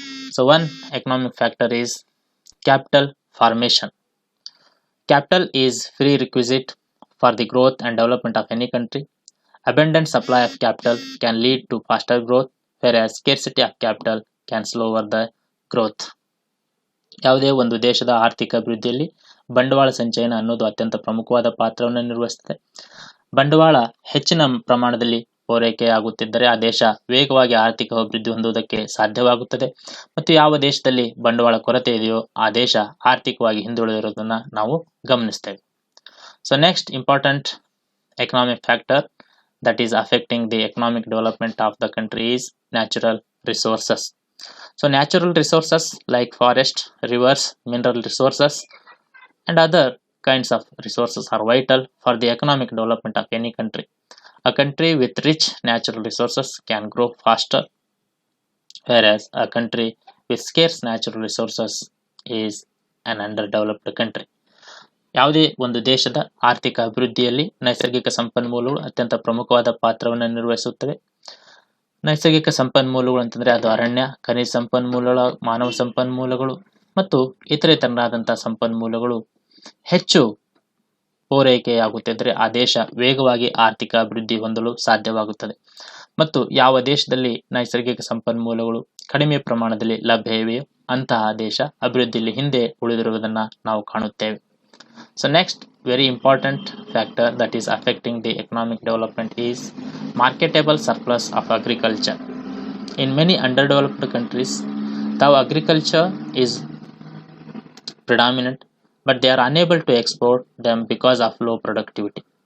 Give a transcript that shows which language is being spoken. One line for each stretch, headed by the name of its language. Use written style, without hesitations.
English: So one economic factor is capital formation. Capital is prerequisite for the growth and development of any country. Abundant supply of capital can lead to faster growth, whereas scarcity of capital can slower the growth.
Kannada: ಯಾವುದೇ ಒಂದು ದೇಶದ ಆರ್ಥಿಕ ಅಭಿವೃದ್ಧಿಯಲ್ಲಿ ಬಂಡವಾಳ ಸಂಚಯನ ಅನ್ನೋದು ಅತ್ಯಂತ ಪ್ರಮುಖವಾದ ಪಾತ್ರವನ್ನು ನಿರ್ವಹಿಸುತ್ತದೆ. ಬಂಡವಾಳ ಹೆಚ್ಚಿನ ಪ್ರಮಾಣದಲ್ಲಿ ಪೂರೈಕೆಯಾಗುತ್ತಿದ್ದರೆ ಆ ದೇಶ ವೇಗವಾಗಿ ಆರ್ಥಿಕ ಅಭಿವೃದ್ಧಿ ಹೊಂದುವುದಕ್ಕೆ ಸಾಧ್ಯವಾಗುತ್ತದೆ, ಮತ್ತು ಯಾವ ದೇಶದಲ್ಲಿ ಬಂಡವಾಳ ಕೊರತೆ ಇದೆಯೋ ಆ ದೇಶ ಆರ್ಥಿಕವಾಗಿ ಹಿಂದುಳಿದಿರುವುದನ್ನು ನಾವು ಗಮನಿಸ್ತೇವೆ.
English: So next important economic factor that is affecting the economic development of the country is natural resources. So natural resources like forest, rivers, mineral resources and other kinds of resources are vital for the economic development of any country. A country with rich natural resources can grow faster, whereas a country with scarce natural resources is an underdeveloped country.
Kannada: ಯಾವುದೇ ಒಂದು ದೇಶದ ಆರ್ಥಿಕ ಅಭಿವೃದ್ಧಿಯಲ್ಲಿ ನೈಸರ್ಗಿಕ ಸಂಪನ್ಮೂಲಗಳು ಅತ್ಯಂತ ಪ್ರಮುಖವಾದ ಪಾತ್ರವನ್ನು ನಿರ್ವಹಿಸುತ್ತವೆ. ನೈಸರ್ಗಿಕ ಸಂಪನ್ಮೂಲಗಳು ಅಂತಂದರೆ ಅದು ಅರಣ್ಯ, ಖನಿಜ ಸಂಪನ್ಮೂಲಗಳು, ಮಾನವ ಸಂಪನ್ಮೂಲಗಳು ಮತ್ತು ಇತರೆ ತರನಾದಂತಹ ಸಂಪನ್ಮೂಲಗಳು ಹೆಚ್ಚು ಪೂರೈಕೆಯಾಗುತ್ತಿದ್ದರೆ ಆ ದೇಶ ವೇಗವಾಗಿ ಆರ್ಥಿಕ ಅಭಿವೃದ್ಧಿ ಹೊಂದಲು ಸಾಧ್ಯವಾಗುತ್ತದೆ. ಮತ್ತು ಯಾವ ದೇಶದಲ್ಲಿ ನೈಸರ್ಗಿಕ ಸಂಪನ್ಮೂಲಗಳು ಕಡಿಮೆ ಪ್ರಮಾಣದಲ್ಲಿ ಲಭ್ಯ ಇವೆಯೋ ಅಂತಹ ದೇಶ ಅಭಿವೃದ್ಧಿಯಲ್ಲಿ ಹಿಂದೆ ಉಳಿದಿರುವುದನ್ನು ನಾವು ಕಾಣುತ್ತೇವೆ.
English: So next very important factor that is affecting the economic development is marketable surplus of agriculture. In many underdeveloped countries, though agriculture is predominant, but they are unable to export them because of low productivity.